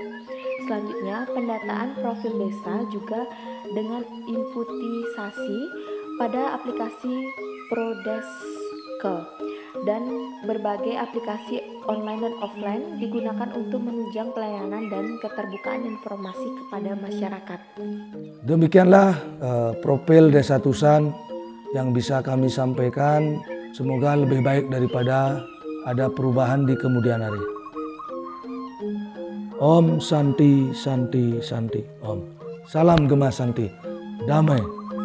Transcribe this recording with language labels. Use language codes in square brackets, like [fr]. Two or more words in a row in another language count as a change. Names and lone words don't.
[id] Selanjutnya, pendataan profil desa juga dengan inputisasi pada aplikasi Prodeske dan berbagai aplikasi online dan offline digunakan untuk menunjang pelayanan dan keterbukaan informasi kepada masyarakat. Demikianlah profil Desa Tusan yang bisa kami sampaikan. Semoga lebih baik daripada ada perubahan di kemudian hari. [ban] Om Santi Santi Santi Om. [id] Salam Gema Santi. Damai.